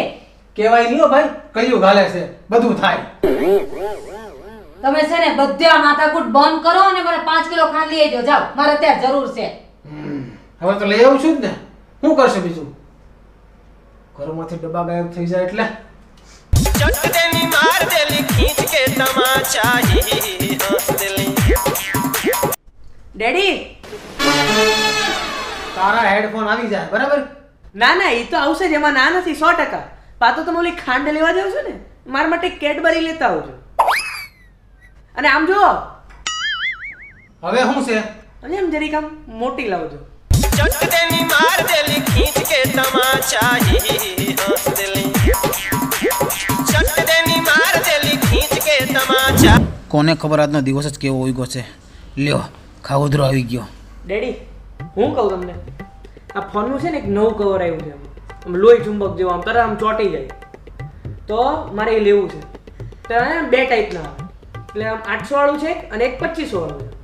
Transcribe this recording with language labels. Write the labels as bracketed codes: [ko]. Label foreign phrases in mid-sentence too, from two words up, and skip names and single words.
[gu] કહેવાય નહીં હો ભાઈ, કળિયુગ હાલે છે, બધું થાય. તમે છે ને બધા માથાકૂટ બંધ કરો અને મને 5 કિલો ખાંડ લઈ આવજો. જાઓ, મારે અત્યારે જરૂર છે. હવે તો લઈ આવું છું જ ને. શું કરશે બીજું? ઘરમાંથી ડબ્બા ગાયબ થઈ જાય એટલે [bho] चट देनी मार देली खींच के तमाचा ही हंस देली [gu] ડેડી તારા હેડફોન આવી જાય બરાબર. ના ના એ તો આવશે જ, એમાં ના નથી 100%. પાતો તમે ઓલી ખાંડ લેવા જાવ છો ને, મારા માટે કેડબરી લેતા આવજો. અને આમ જો હવે શું છે? અને એમ જરીક આમ મોટી લાવજો. [bho] चट देनी मार देली खींच के तमाचा ही हंस देली चट देनी मार देली खींच के तमाचा [gu] કોને ખબર આજનો દિવસ જ કેવો ઉગ્યો છે. લ્યો ખાવોદરો આવી ગયો. ડેડી હું કહું તમને, આ ફોનનું છે ને એક નવું કવર આવ્યું છે, આમ લોહી ચુંબક જેવું, આમ તરત આમ ચોંટી જાય. તો મારે એ લેવું છે. તો બે ટાઈપના આવે, એટલે આમ 800 વાળું છે અને એક 2500 વાળું છે.